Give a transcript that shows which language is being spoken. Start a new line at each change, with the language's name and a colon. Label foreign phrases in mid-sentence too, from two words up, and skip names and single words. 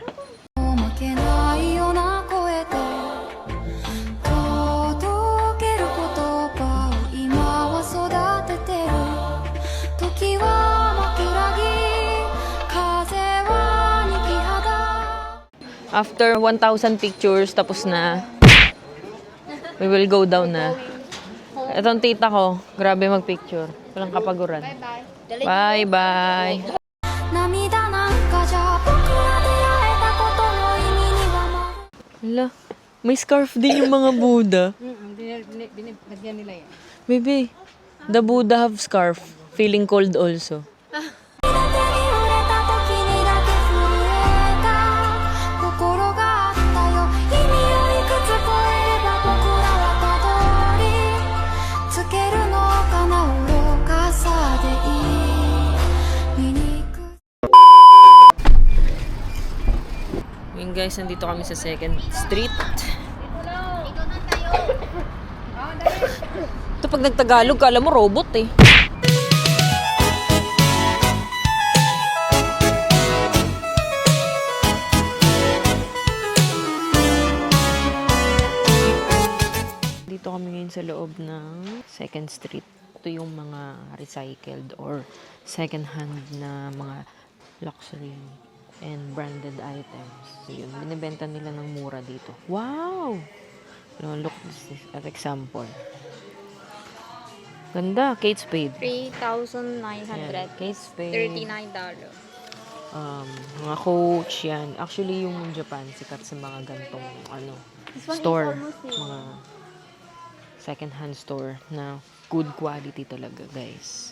Japanese: 負けないような声で届ける言葉を今は育ててる時は枕木風は逃げ肌
English: After 1,000 pictures,
Filipino: tapos na.
English: We will go down
Filipino: na. Ito ang tita ko. Grabe mag-picture. Walang kapaguran.
English: Bye-bye. Bye-bye.
Japanese: 涙なんかじゃ僕ら出会えたことの意味にはもう
Filipino: Hala, may scarf din yung mga Buddha. Binigyan nila yan.
English: Baby, the Buddha have scarf. Feeling cold also.
Japanese: 手に触れた時にだけ震えた心があったよ意味をいくつ超えれば僕らはたどりつけるのかな愚かさでいい醜い
Filipino: Ngayon guys, nandito kami sa 2nd Street. Ito pag nagtagalog, kala mo robot eh. Dito kami ngayon sa loob ng 2nd Street. Ito yung mga
English: recycled or second hand
Filipino: na mga
English: luxury and branded items.
Filipino: So yun, binibenta nila ng mura dito. Wow!
English: No, look, this is an example.
Filipino: Ganda, Kate Spade. Ayan, Kate Spade. $39. Mga Coach, yan. Actually, yung Japan, sikat sa mga gantong, store. Mga
English: second-hand store
Filipino: na
English: good quality
Filipino: talaga, guys.